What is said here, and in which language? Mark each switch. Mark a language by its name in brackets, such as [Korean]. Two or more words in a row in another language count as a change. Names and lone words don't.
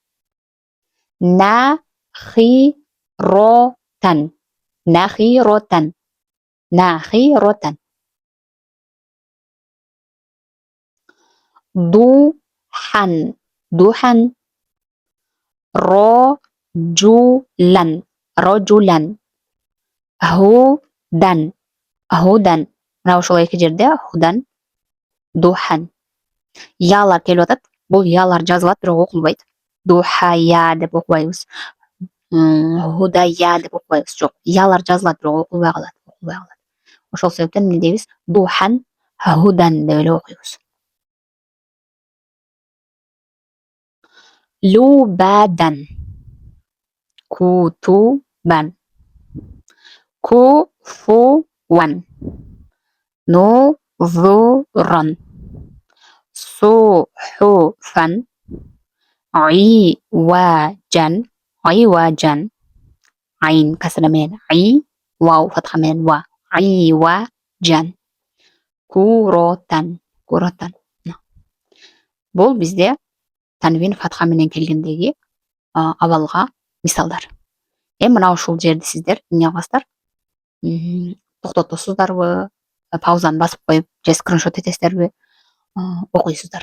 [Arabic] نخرة، نخرة، نخرة. دخان، دخان. رجلا، رجلا. هدى، هدى. [Kyrgyz] Мына ошол эки жерде [Arabic] هدى، دخان. [Kyrgyz] Ялар келип атат. Бул ялар жазылат, бирок окулбайт. Духая деп окубайбыз. Худая деп окубайбыз. Жок, ялар жазылат, бирок окулбай калат, окулбай калат. Ошол себептен эмне дейбиз? [Arabic] دخان، هدى [Kyrgyz] деп эле окуйбуз. [Arabic] لبدا، كتبا. كفوا، نذرا. صحفا، عوجا، عوجا. [Kyrgyz] Айн касра менен и, вав фатха менен ва. [Arabic] عوجا. قرة، قرة. [Kyrgyz] Бул бизде танвин фатха менен келгендеги абалга мисалдар. Мына ушул жерди сиздер эмне кыласыздар? Токтотосуздарбы, паузаны басып коюп, же скриншот этесиздерби, окуйсуздар.